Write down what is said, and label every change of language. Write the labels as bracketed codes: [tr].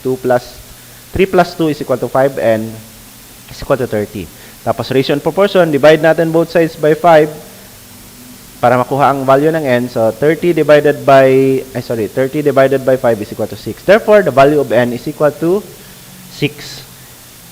[en] 3 plus 2 is equal to 5n is equal to 30. Tapos, ratio and proportion. [tl] Divide natin [en] both sides by 5 [tl] para makuha ang value ng n. [en] So, 30 divided by 5 is equal to 6. Therefore, the value of n is equal to 6.